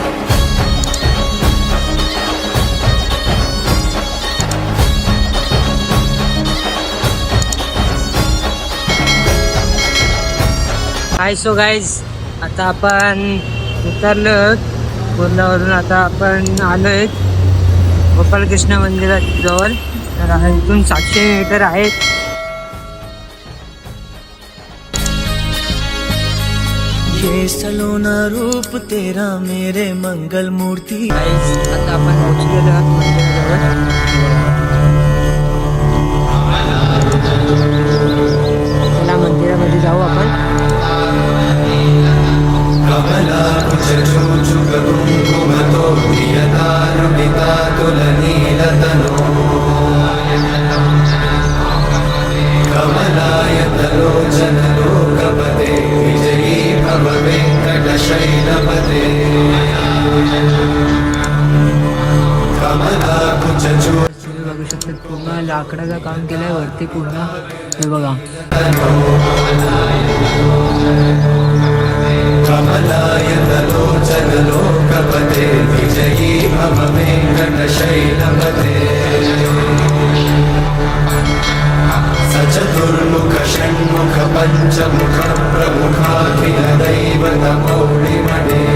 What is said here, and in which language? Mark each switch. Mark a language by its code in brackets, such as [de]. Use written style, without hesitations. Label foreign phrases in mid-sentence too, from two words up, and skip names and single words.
[en] hi so guys, [mr] आता आपण उतरलो पुलावरून. आता आपण आलोय गोपालकृष्ण मंदिराजवळ. तर इथून 700 मीटर आहे. [hi] ये सलोना रूप तेरा मेरे मंगल मूर्ति. [mr] आता आपण पोहोचलेलो आहोत मंदिराजवळ. चला मंदिरामध्ये जाऊ आपण. [sa] कमला कुचूचु कुंकुमतो प्रियदारुणिता तुलनीलतनो. कमलायतलोचन लोकपते विजयी भव वेङ्कटशैलपते. कमला कुचूचु [mr] बघू शकतात, पूर्ण लाकडाचं काम केलंय वरती पूर्ण. हे बघा, [sa] कमलायतलोचन लोकपते विजयी भव वेङ्कटशैलपते. सचतुर्मुख षण्मुख पञ्चमुख प्रमुखाखिल दैवतमौलिमणे.